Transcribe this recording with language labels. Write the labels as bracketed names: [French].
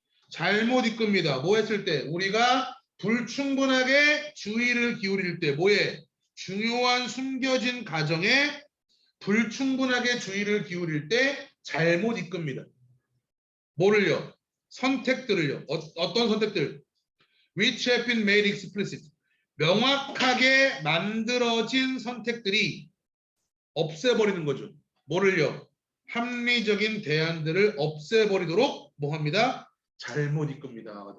[Korean] 잘못 이끕니다. 뭐 했을 때? 우리가 불충분하게 주의를 기울일 때 뭐에? 중요한 숨겨진 가정에 불충분하게 주의를 기울일 때 잘못 이끕니다. 뭐를요? 선택들을요. 어떤 선택들? [English] Which have been made explicit. [Korean] 명확하게 만들어진 선택들이 없애버리는 거죠. 뭐를요? 합리적인 대안들을 없애버리도록 뭐 합니다? 잘못 이끕니다.